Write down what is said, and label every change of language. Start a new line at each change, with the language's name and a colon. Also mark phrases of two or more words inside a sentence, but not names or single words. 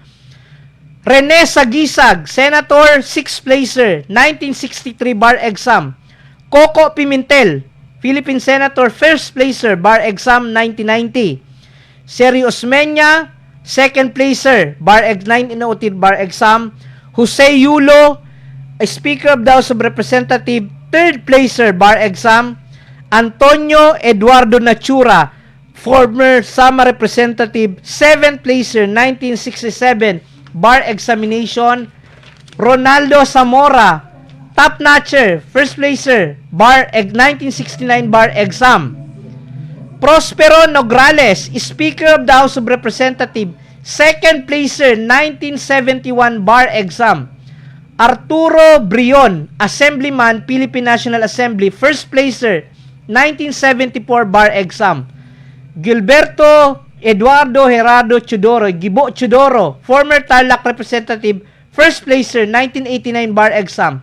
English: Rene Sagisag, Senator, 6th placer, 1963 bar exam. Coco Pimentel, Philippine Senator, 1st placer, bar exam, 1990. Sergio Osmeña, 2nd placer, 1903 bar exam. Jose Yulo, Speaker of the House of Representatives, 3rd placer, bar exam. Antonio Eduardo Nachura, former Sama Representative, 7th placer, 1967 bar examination. Ronaldo Zamora, top-notcher, 1st placer, 1969 bar exam. Prospero Nograles, Speaker of the House of Representatives, 2nd placer, 1971 bar exam. Arturo Brion, Assemblyman, Philippine National Assembly, 1st placer, 1974 bar exam. Gilberto Eduardo Gerardo Chudoro, Gibo Chudoro, former Tarlac representative, first placer, 1989 bar exam.